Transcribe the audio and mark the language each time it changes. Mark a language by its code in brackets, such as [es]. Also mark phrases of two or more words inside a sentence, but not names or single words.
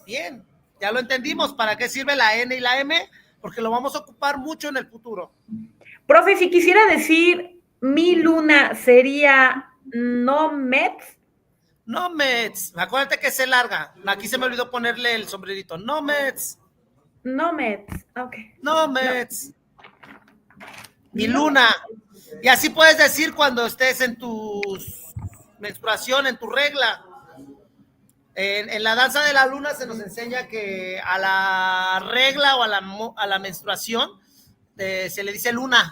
[es] Bien, ya lo entendimos. ¿Para qué sirve la N y la M? Porque lo vamos a ocupar mucho en el futuro. Profe, si quisiera decir mi luna, ¿sería Nometz? Nometz, acuérdate que se larga. Aquí se me olvidó ponerle el sombrerito. Nometz, Nometz, ok. Nometz. Mi luna. Y así puedes decir cuando estés en tu menstruación, en tu regla. En la danza de la luna se nos enseña que a la regla o a la menstruación se le dice luna.